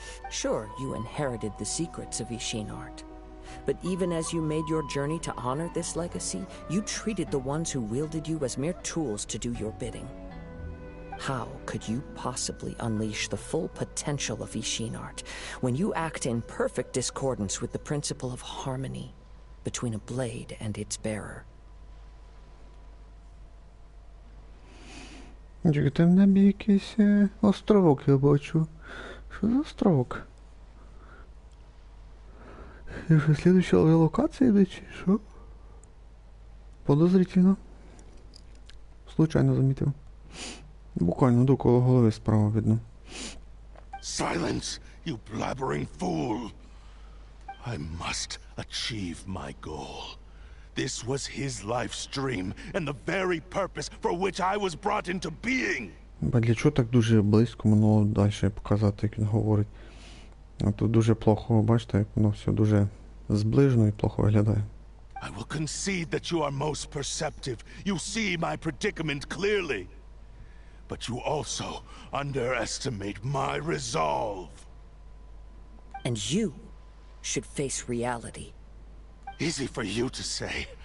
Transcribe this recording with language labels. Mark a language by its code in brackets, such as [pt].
[en] Sure, you inherited the secrets of Ishin art. But even as you made your journey to honor this legacy, you treated the ones who wielded you as mere tools to do your bidding. How could you possibly unleash the full potential of Ishin art when you act in perfect discordance with the principle of harmony between a blade and its bearer? [uk] Чекайте, в небі якийсь островок я бачу. Що за островок? І що, слідуюча локація йде, чи що? [ru] Подозрительно. Случайно [uk] замітив. Буквально доколо голови справа видно. [en] Silence, you blabbering fool! I must achieve my goal. This was his life's dream, and the very purpose for which I was brought into being. [uk] Для чого так дуже близько воно далі показати, як він говорить? А тут дуже плохо, бачите, як воно все дуже зближено і плохо виглядає. [en] I will concede that you are most perceptive. You see my predicament clearly. But you also underestimate my resolve. And you should face reality. Easy for you to say.